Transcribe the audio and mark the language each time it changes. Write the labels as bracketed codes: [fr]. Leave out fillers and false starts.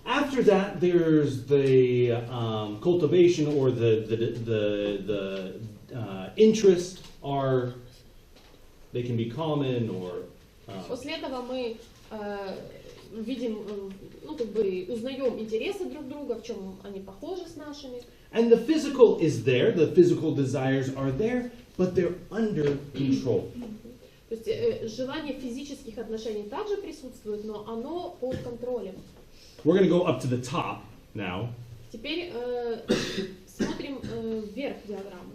[en] After that, there's the cultivation or the interests are, they can be common or. [ru] После этого мы видим, узнаем интересы друг друга, в чем они похожи с нашими. [en] And the physical is there, the physical desires are there, but they're under control. [ru] То есть желание физических отношений также присутствует, но оно под контролем. [en] We're going to go up to the top now. [ru] Теперь смотрим вверх диаграммы.